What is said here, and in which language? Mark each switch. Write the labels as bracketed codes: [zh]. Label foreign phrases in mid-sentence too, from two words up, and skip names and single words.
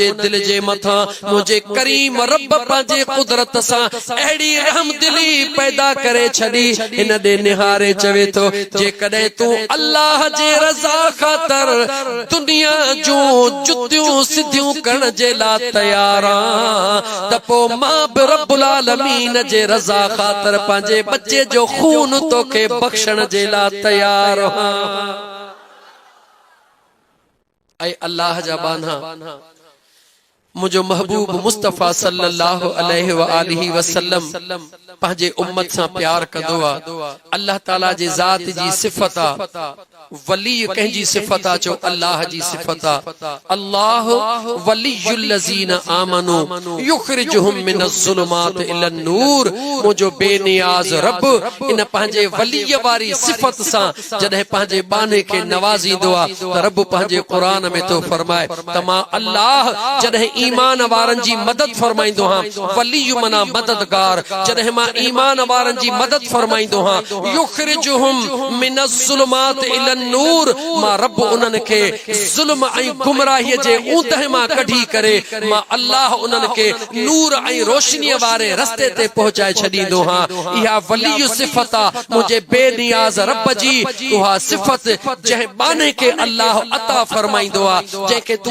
[sd] दिल जे मथां मुंहिंजे करीम रब पंहिंजे कुदरत सां अहिड़ी रहमदिली पैदा करे छॾी हिन ॾे निहारे चवे थो जेकॾहिं तूं अल्लाह जे रज़ा ख़ातिर दुनिया जूं जुतियूं सिधियूं करण जे लाइ तयार आहीं पो मां बि [ar] رب العالمين [sd] जे रज़ा ख़ातिर पंहिंजे बच्चे जो खून तोखे बख़्शण जे लाइ तयार आहियां ऐं अल्लाह जा बाना मुझो महबूब मुस्तफ़ा [ar] صلى الله عليه وآله وسلم [sd] पंहिंजे उम्मत सां प्यार कंदो आ अल्लाह ताला जे ज़ात जी सिफ़त आ वली कंहिंजी सिफ़त आ चो अल्लाह जी सिफ़त आ [ar] الله ولي الذين آمنوا يخرجهم من الظلمات إلى النور [sd] मुझो बेनियाज़ रब इन पंहिंजे वलीय वारी सिफ़त सां जॾहिं पंहिंजे बाने खे नवाज़ींदो आ त रब पंहिंजे क़ुरान में तो फरमाए त मां अल्लाह जॾहिं ईमान वारनि जी मदद फरमाईंदो हां वलियु मना मददगार जॾहिं मां ईमान वारनि जी मदद फरमाईंदो हां [ar] يخرجهم من الظلمات إلى النور [sd] मां रब उन्हनि खे ज़ुल्म ऐं गुमराही जे ऊंदहि मां कढी करे मां अल्लाह उन्हनि खे नूर ऐं रोशनीअ वारे रस्ते ते पहुचाए छॾींदो हां इहा वलियु सिफ़त आ मुंहिंजे बेनियाज़ रब जी उहा सिफ़त जंहिं बाने खे अल्लाह अता फरमाईंदो आ जंहिंखे तूं